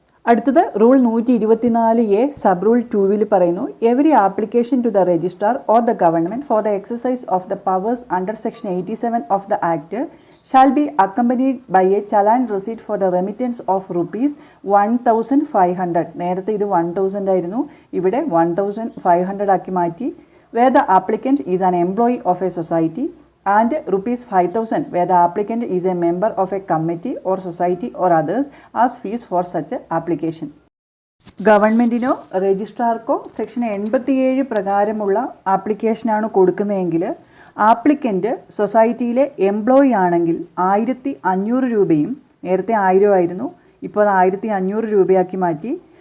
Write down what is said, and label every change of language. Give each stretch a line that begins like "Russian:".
Malayalam: അടുത്തത് rule 124A sub rule 2 പറയുന്നു,
English: Every application to the registrar or the government for the exercise of the powers under section 87 of the act shall be accompanied by a challan receipt for the remittance of ₹1,500.
Malayalam: നേരത്തെ ഇത് 1000 ആയിരുന്നു, ഇവിടെ 1500 ആക്കി മാറ്റി.
English: where the applicant is an employee of a society and ₹5,000 where the applicant is a member of a committee or society or others as fees for such application.
Malayalam: ഗവൺമെൻറ്റിനോ രജിസ്ട്രാർക്കോ section 87 പ്രകാരമുള്ള ആപ്ലിക്കേഷനാണ് കൊടുക്കുന്നതെങ്കിൽ applicant സൊസൈറ്റിയിലെ employee ആണെങ്കിൽ 1500 രൂപയും, നേരത്തെ 1000 ആയിരുന്നു, ഇപ്പോൾ 1500 രൂപയാക്കി മാറ്റി.